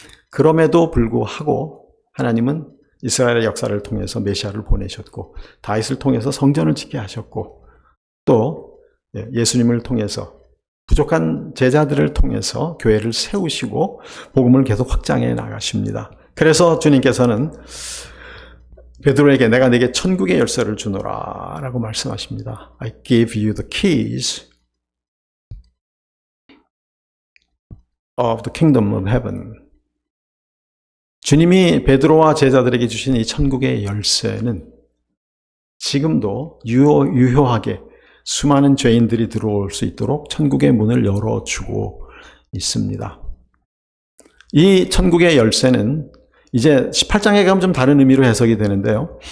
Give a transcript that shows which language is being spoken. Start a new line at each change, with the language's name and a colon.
Korean: 그럼에도 불구하고 하나님은 이스라엘의 역사를 통해서 메시아를 보내셨고 다윗을 통해서 성전을 짓게 하셨고 또 예수님을 통해서 부족한 제자들을 통해서 교회를 세우시고 복음을 계속 확장해 나가십니다. 그래서 주님께서는 베드로에게 내가 네게 천국의 열쇠를 주노라 라고 말씀하십니다.
English: I give you the keys of the kingdom of heaven.
Korean: 주님이 베드로와 제자들에게 주신 이 천국의 열쇠는 지금도 유효하게 수많은 죄인들이 들어올 수 있도록 천국의 문을 열어주고 있습니다. 이 천국의 열쇠는 이제 18장에 가면 좀 다른 의미로 해석이 되는데요.